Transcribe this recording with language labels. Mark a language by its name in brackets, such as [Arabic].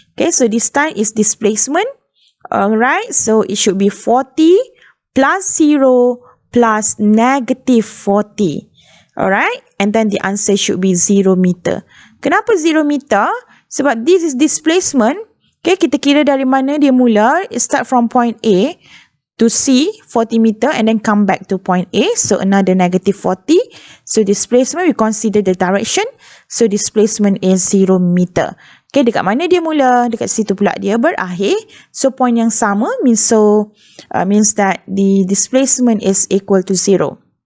[English] Okay, so this time is displacement. Alright, so it should be 40 plus 0 plus negative 40. Alright, and then the answer should be 0 meter. [Malay] Kenapa 0 meter? Sebab [English] this is displacement. [Malay] Okay, kita kira dari mana dia mula. [English] It start from point A to C, 40 meter, and then come back to point A. So another negative 40. So displacement, we consider the direction. So displacement is 0 meter. Okay, [Malay] dekat mana dia mula? Dekat situ pula dia berakhir. [English] So point [Malay] yang sama [English] means that the displacement is equal to 0.